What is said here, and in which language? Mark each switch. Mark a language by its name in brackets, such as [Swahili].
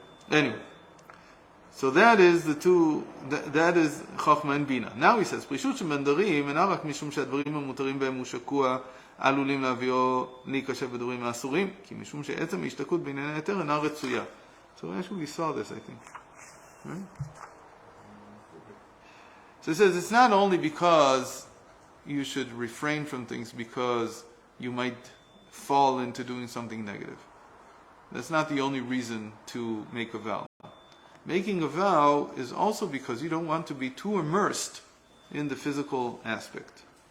[English] Anyway. So that is the two, that is Chochmah and Bina. [Hebrew] Now he says, פרישות שבנדרים אינה רק משום שהדברים המותרים בהם הוא שקוע עלולים להביאו להיכשל בדברים האסורים, כי משום שעצם ההשתקעות בענייני היתר אינה רצויה. [English] So actually we saw this, I think. Right? So it says it's not only because you should refrain from things because you might fall into doing something negative. That's not the only reason to make a vow. Making a vow is also because you don't want to be too immersed in the physical aspect.